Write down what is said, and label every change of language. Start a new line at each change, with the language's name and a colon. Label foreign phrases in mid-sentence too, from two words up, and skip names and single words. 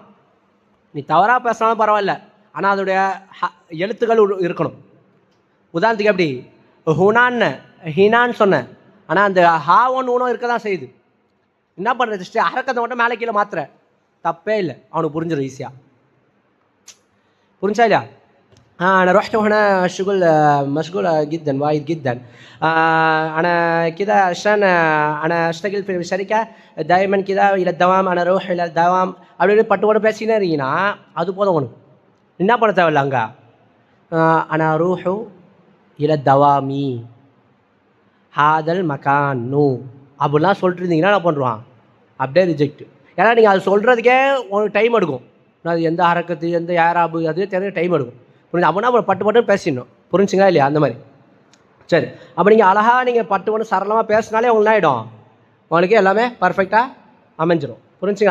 Tamil: நீ தவறாக பேசினாலும் பரவாயில்ல, ஆனால் அதோடைய எழுத்துக்கள் இருக்கணும். உதாரணத்துக்கு எப்படி ஹுனான்னு ஹினான்னு சொன்னேன், ஆனால் அந்த ஹாவன் ஊனம் இருக்க தான் செய்யுது. என்ன பண்ணுறது, ஹரக்கத்தை மட்டும் மேலே கீழே மாத்திர தப்பே இல்லை, அவனுக்கு புரிஞ்சிடும் ஈஸியாக, புரிஞ்சா இல்லையா؟
Arabic: أنا رحت وهنا الشغل مشغول جدا وايد جدا. أنا كذا عشان أنا أشتغل في شركة دائما كذا إلى الدوام، أنا أروح إلى الدوام.
Tamil: அப்படின்னு பட்டு பேசினே இருக்கீங்கன்னா அது போதும் உனக்கு, என்ன பண்ண தேவையில்ல. அங்கே
Arabic: أنا أروح إلى الدوام هذا المكان
Tamil: அப்படிலாம் சொல்லிட்டு இருந்தீங்கன்னா என்ன பண்ணுவான், அப்படியே ரிஜெக்ட். ஏன்னா நீங்கள் அது சொல்கிறதுக்கே உங்களுக்கு டைம் எடுக்கும். அது எந்த ஹரக்கத்து எந்த யாராபு அதுவே தெரிஞ்ச டைம் எடுக்கும், புரிஞ்சு? அப்படின்னா அப்புறம் பட்டு பேசிடணும், புரிஞ்சுங்களா இல்லையா? அந்த மாதிரி. சரி, அப்போ நீங்கள் அழகாக நீங்கள் பட்டு சரளமாக பேசினாலே உங்களுக்கு ஆகிடும், உங்களுக்கு எல்லாமே பர்ஃபெக்டாக அமைஞ்சிடும், புரிஞ்சுங்களா?